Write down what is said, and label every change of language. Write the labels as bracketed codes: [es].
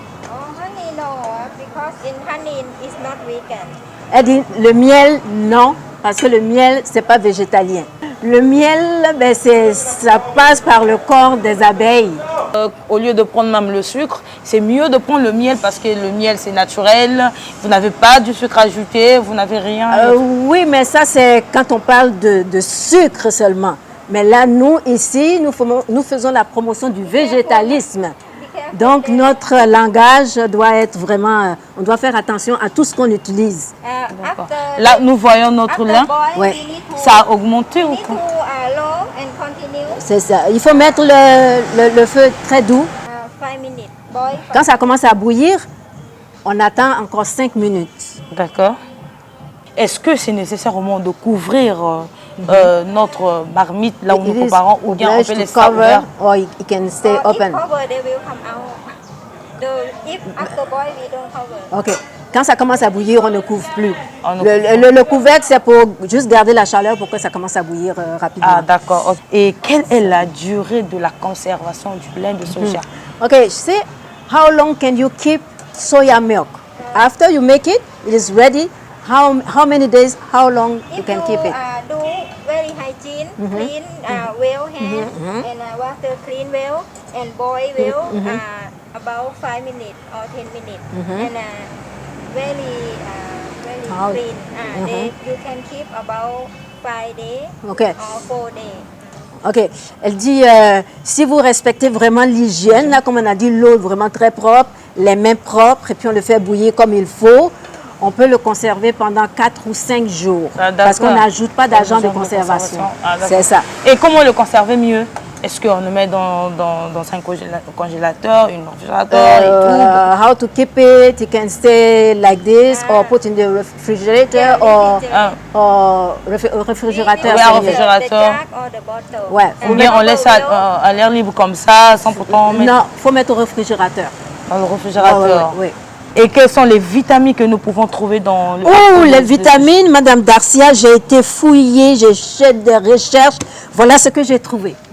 [en] Oh, honey, no, because in honey is not vegan. [fr] Elle dit le miel, non, parce que le miel, c'est pas végétalien. Le miel, ben, ça passe par le corps des abeilles. Au lieu de prendre même le sucre, c'est mieux de prendre le miel parce que le miel, c'est naturel. Vous n'avez pas du sucre ajouté, vous n'avez rien. Oui, mais ça, c'est quand on parle de sucre seulement. Mais là, nous, ici, nous faisons la promotion du végétalisme. Donc, notre langage doit être vraiment... on doit faire attention à tout ce qu'on utilise. D'accord. Là, nous voyons notre lait. Ouais. Ça a augmenté ou quoi? [en] Low and continue [fr] C'est ça. Il faut mettre le feu très doux. [en] 5 minutes. Boil. [fr] Quand ça commence à bouillir, on attend encore 5 minutes. D'accord. Est-ce que c'est nécessaire au moins de couvrir notre marmite là où nous préparons ou bien on peut laisser ça ouvert? [en] Or it can stay If open. cover, they will come out. If after boil, we don't cover. [fr] OK. Quand ça commence à bouillir, on ne couvre plus. On ne Le couvercle, c'est pour juste garder la chaleur pour que ça commence à bouillir rapidement. Ah, d'accord. Et quelle est la durée de la conservation du lait de soja? [en] OK, see, how long can you keep soya milk? After you make it, it is ready. How many days, how long you If can keep it? do very hygiene, clean well hand and water clean well and boil well about 5 minutes or 10 minutes and very How- clean. You can keep about 5 days OK. or 4 days. OK. [fr] Elle dit, si vous respectez vraiment l'hygiène, là, comme on a dit, l'eau vraiment très propre, les mains propres, et puis on le fait bouillir comme il faut, on peut le conserver pendant 4 ou 5 jours. Ah, parce qu'on d'accord. n'ajoute pas d'agent de Agent de conservation. Ah, d'accord. C'est ça. Et comment le conserver mieux? Est-ce qu'on le met dans un congélateur, une réfrigérateur et tout? [en] How to keep it, it can stay like this, or put in the refrigerator, or réfrigérateur. [fr] Oui, réfrigérateur. [en] The jug or the bottle. [fr] Ouais. Ou bien on laisse à l'air libre comme ça, sans pourtant mettre Non, il faut mettre au réfrigérateur. dans le réfrigérateur. Oui. Et quelles sont les vitamines que nous pouvons trouver dans le... Oh, les vitamines, Madame Darcia, j'ai été fouillée, j'ai fait des recherches. Voilà ce que j'ai trouvé.